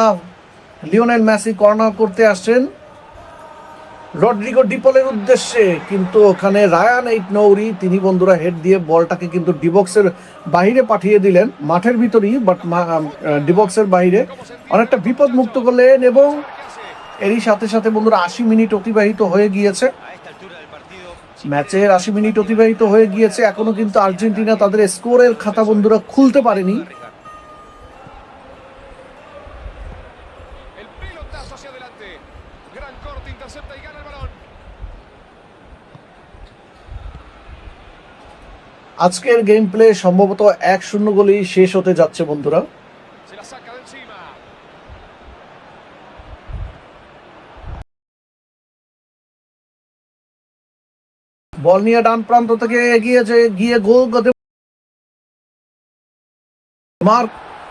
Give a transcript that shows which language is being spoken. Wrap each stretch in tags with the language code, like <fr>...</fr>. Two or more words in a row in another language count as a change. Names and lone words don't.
<bn>লিওনেল মেসি কর্নার করতে আসছেন রড্রিগো ডিপলের উদ্দেশ্যে, কিন্তু ওখানে রায়ান নৌরি তিনি বন্ধুরা হেড দিয়ে বলটাকে কিন্তু ডিবক্সের বাইরে পাঠিয়ে দিলেন, মাঠের ভিতরেই বাট ডিবক্সের বাইরে, অনেকটা বিপদ মুক্ত করলেন। এবং এরই সাথে সাথে বন্ধুরা 80 মিনিট অতিবাহিত হয়ে গিয়েছে, ম্যাচের 80 মিনিট অতিবাহিত হয়ে গিয়েছে, এখনো কিন্তু আর্জেন্টিনা তাদের স্কোরের খাতা বন্ধুরা খুলতে পারেনি।</bn> <es>El pelotazo hacia adelante. Gran corte, intercepta y gana el balón.</es> <bn>আজকের গেম প্লে সম্ভবত 1-0 গোলেই শেষ হতে যাচ্ছে বন্ধুরা।</bn> <es>Se la saca de encima.</es> <bn>বল নিয়ে ডান প্রান্ত থেকে এগিয়ে গিয়ে গোল করতে মার্ক</bn>